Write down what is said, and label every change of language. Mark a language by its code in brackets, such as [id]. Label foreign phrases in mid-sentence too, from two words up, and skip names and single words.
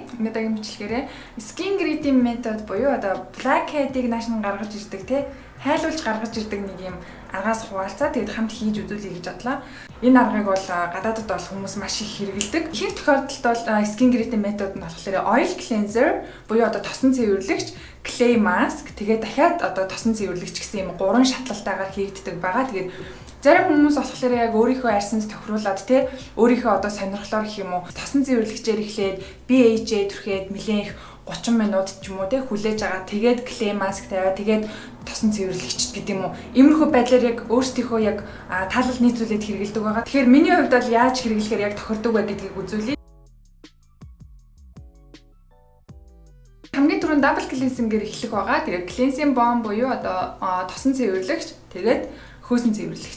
[mn] Өнөөдрийн бичлэгээрээ [en] skin grading method [mn] буюу одоо blackhead-ийг нааш нь гаргаж ирдэг те хайлуулж гаргаж ирдэг нэг юм аргаас хуваалцаа тэгээд хамт хийж үзүүлье гэж бодлоо. Энэ аргыг бол гадаадд бол хүмүүс маш их хэрэглэдэг. Ихэнх тохиолдолд бол [en] skin grading method [mn] нь болохоор [en] oil cleanser [mn] буюу одоо тосон цэвэрлэгч, [en] clay mask [mn] тэгээд дахиад одоо тосон цэвэрлэгч гэсэн юм гурван шатлалтайгаар хийгддэг байгаа. Тэгээд зарим хүмүүс болохоор яг өөрийнхөө арьсанд тохируулаад те өөрийнхөө одоо сонирхлоор гэх юм уу тосон цэвэрлэгчээр эхлээд BHA түрхээд нэлээх 30 минут ч юм уу те хүлээж агаад тэгээд [en] clay mask [mn] тавиад тэгээд тосон цэвэрлэгч гэдэг юм уу иймэрхүү байдлаар яг өөрсдийнхөө яг таалал нийцүүлээд хэрэгэлдэг байгаа. Тэгэхээр миний хувьд бол яаж хэрэглэхээр яг тохирдог вэ гэдгийг үзүүлье. Хамгийн түрүүнд [en] double cleansing- [mn] ээр эхлэх байгаа. Тэгээд [en] cleansing balm [mn] буюу одоо тосон цэвэрлэгч тэгээд хөөсөн цэвэрлэгч.